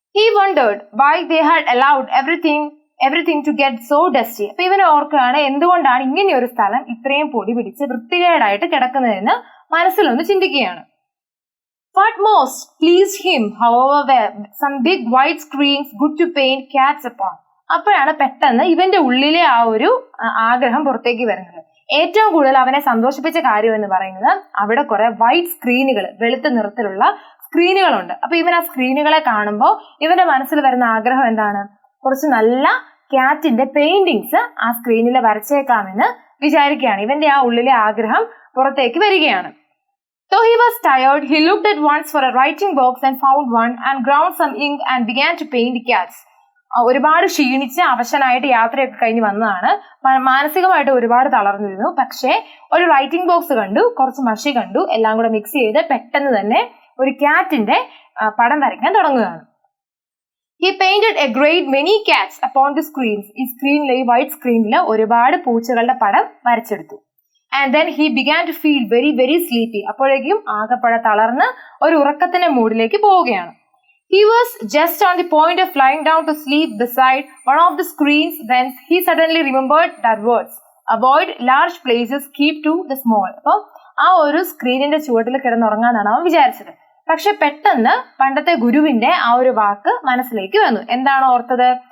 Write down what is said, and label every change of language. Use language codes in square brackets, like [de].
[en] He wondered why they had allowed everything to get so dusty. [ml] അപ്പൊ ഇവൻ ഓർക്കുകയാണ് എന്തുകൊണ്ടാണ് ഇങ്ങനെ ഒരു സ്ഥലം ഇത്രയും പൊടി പിടിച്ച് വൃത്തികേടായിട്ട് കിടക്കുന്നതെന്ന് മനസ്സിലൊന്ന് ചിന്തിക്കുകയാണ്. [en] What most pleased him, however, were some big white screens good to paint cats upon. [ml] അപ്പോഴാണ് പെട്ടെന്ന് ഇവന്റെ ഉള്ളിലെ ആ ഒരു ആഗ്രഹം പുറത്തേക്ക് വരുന്നത്. ഏറ്റവും കൂടുതൽ അവനെ സന്തോഷിപ്പിച്ച കാര്യം എന്ന് പറയുന്നത് അവിടെ കുറെ വൈറ്റ് സ്ക്രീനുകൾ, വെളുത്ത നിറത്തിലുള്ള സ്ക്രീനുകളുണ്ട്. അപ്പൊ ഇവൻ ആ സ്ക്രീനുകളെ കാണുമ്പോൾ ഇവന്റെ മനസ്സിൽ വരുന്ന ആഗ്രഹം എന്താണ്? കുറച്ച് നല്ല ക്യാറ്റിന്റെ പെയിന്റിങ്സ് ആ സ്ക്രീനിൽ വരച്ചേക്കാമെന്ന് വിചാരിക്കുകയാണ്. ഇവന്റെ ആ ഉള്ളിലെ ആഗ്രഹം പുറത്തേക്ക് വരികയാണ്. [en] Though he was tired, he looked at once for a writing box and found one and ground some ink and began to paint cats. [ml] ഒരുപാട് ക്ഷീണിച്ച് അവശനായിട്ട് യാത്രയൊക്കെ കഴിഞ്ഞ് വന്നതാണ്, മാനസികമായിട്ട് ഒരുപാട് തളർന്നിരുന്നു. പക്ഷേ ഒരു റൈറ്റിംഗ് ബോക്സ് കണ്ടു, കുറച്ച് മഷി കണ്ടു, എല്ലാം കൂടെ മിക്സ് ചെയ്ത് പെട്ടെന്ന് തന്നെ ഒരു ക്യാറ്റിന്റെ പടം വരയ്ക്കാൻ തുടങ്ങുകയാണ്. [en] He painted a great many cats upon the screens. [ml] ഈ സ്ക്രീനിലെ, ഈ വൈറ്റ് സ്ക്രീനിൽ ഒരുപാട് പൂച്ചകളുടെ പടം വരച്ചെടുത്തു. [en] And then he began to feel very very sleepy. [ml] അപ്പോഴേക്കും ആകെപ്പഴ തളർന്ന് ഒരു ഉറക്കത്തിന്റെ മൂഡിലേക്ക് പോവുകയാണ്. [en] He was just on the point of lying down to sleep beside one of the screens when he suddenly remembered that words, avoid large places, keep to the small. [ml] അപ്പോൾ ആ ഒരു സ്ക്രീനിന്റെ ചുവട്ടിൽ കിടന്നുറങ്ങാന്നാണ് അവൻ വിചാരിച്ചത്. പക്ഷെ പെട്ടെന്ന് പണ്ടത്തെ ഗുരുവിന്റെ ആ ഒരു വാക്ക് മനസ്സിലേക്ക് വന്നു. എന്താണ് ഓർത്തത്?